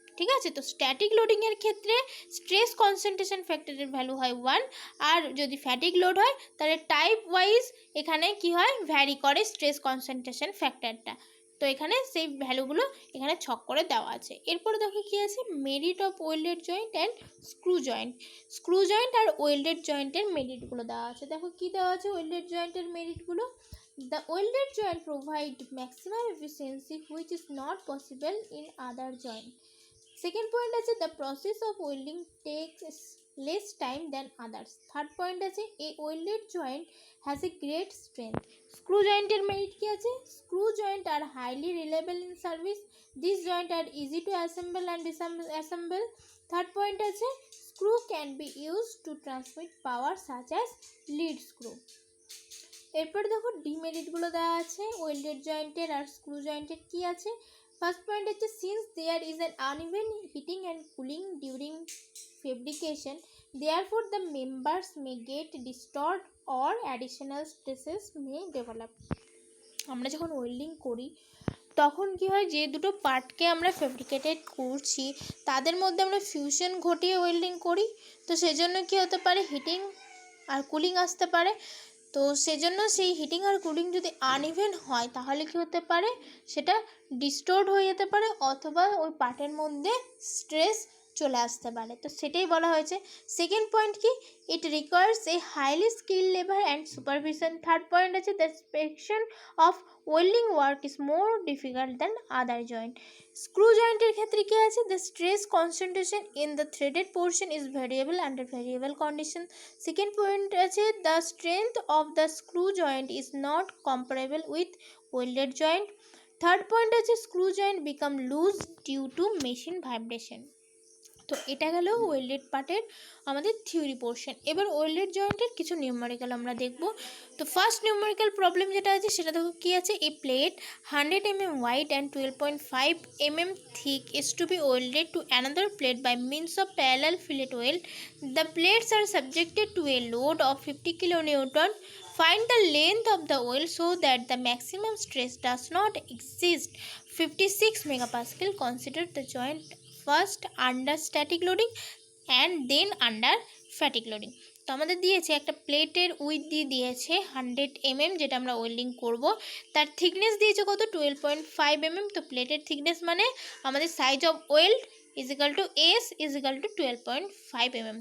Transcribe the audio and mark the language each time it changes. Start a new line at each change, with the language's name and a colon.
Bangla: ঠিক আছে, তো স্ট্যাটিক লোডিংয়ের ক্ষেত্রে স্ট্রেস কনসেন্ট্রেশন ফ্যাক্টরের ভ্যালু হয় 1, আর যদি ফ্যাটিক লোড হয় তাহলে টাইপ ওয়াইজ এখানে কি হয়, ভ্যারি করে স্ট্রেস কনসেন্ট্রেশন ফ্যাক্টরটা। তো এখানে সেই ভ্যালুগুলো এখানে ছক করে দেওয়া আছে। এরপরে দেখো কি আছে,
English: Merit of welded joint and screw joint.
Bangla: Screw joint আর welded জয়েন্টের মেরিটগুলো দেওয়া আছে। দেখো কি দেওয়া আছে ওয়েল্ডেড জয়েন্টের মেরিটগুলো।
English: The welded joint provide maximum efficiency which is not possible in other joint. Second point
Bangla: আছে
English: the process of welding takes less time than others. Third point
Bangla: আছে
English: a welded joint has a great strength. Screw joint
Bangla: এর
English: merit
Bangla: কি আছে,
English: screw joint are highly reliable in service. These joint are easy to assemble and disassemble. Third point
Bangla: আছে
English: screw can be used to transmit power such as lead screw.
Bangla: এরপর দেখো ডিমেরিটগুলো দেওয়া আছে welded জয়েন্টের আর screw জয়েন্টের কি আছে।
English: first point
Bangla: হচ্ছে
English: Since there is an uneven heating and cooling during fabrication Therefore, the members may get disturbed or additional stresses may develop.
Bangla: আমরা যখন ওয়েল্ডিং করি তখন কি হয়, যে দুটো পার্টকে আমরা ফেব্রিকেটেড করছি তাদের মধ্যে আমরা ফিউশন ঘটিয়ে ওয়েল্ডিং করি, তো সেজন্য কি হতে পারে, হিটিং আর কুলিং আসতে পারে। তো সেজন্য সেই হিটিং আর কুলিং যদি আনইভেন হয় তাহলে কি হতে পারে, সেটা ডিস্টোর্ড হয়ে যেতে পারে অথবা ওই পার্টের মধ্যে স্ট্রেস চলে আসতে পারে। তো সেটাই বলা হয়েছে।
English: second point
Bangla: কি,
English: It requires a highly skill labour and supervision. Third point
Bangla: আছে,
English: The inspection of welding work is more difficult than other joint.
Bangla: Screw জয়েন্টের ক্ষেত্রে কি আছে,
English: The stress concentration in the threaded portion is variable under variable condition. Second point
Bangla: আছে,
English: The strength of the screw joint is not comparable with welded joint. Third point
Bangla: আছে,
English: Screw joint become loose due to machine vibration.
Bangla: তো এটা গেল welded পার্টের আমাদের theory portion. এবার welded জয়েন্টের কিছু নিউমেরিক্যাল আমরা দেখব। তো ফার্স্ট নিউমেরিক্যাল প্রবলেম যেটা আছে সেটা দেখো কী আছে,
English: A plate 100 mm wide and 12.5 mm thick is to be welded to another plate by means of parallel fillet weld. The plates are subjected to a load of 50 kN. Find the length of the weld so that the maximum stress does not exceed 56 megapascal. Consider the joint first under static loading and then under fatigue loading.
Bangla: তো আমাদের দিয়েছে একটা প্লেটের with দিয়েছে 100 mm, যেটা আমরা welding করব। তার থিকনেস দিয়েছে কত, 12.5 mm। তো প্লেটের থিকনেস মানে আমাদের
English: size of weld is equal to
Bangla: S is equal two 12.5 mm।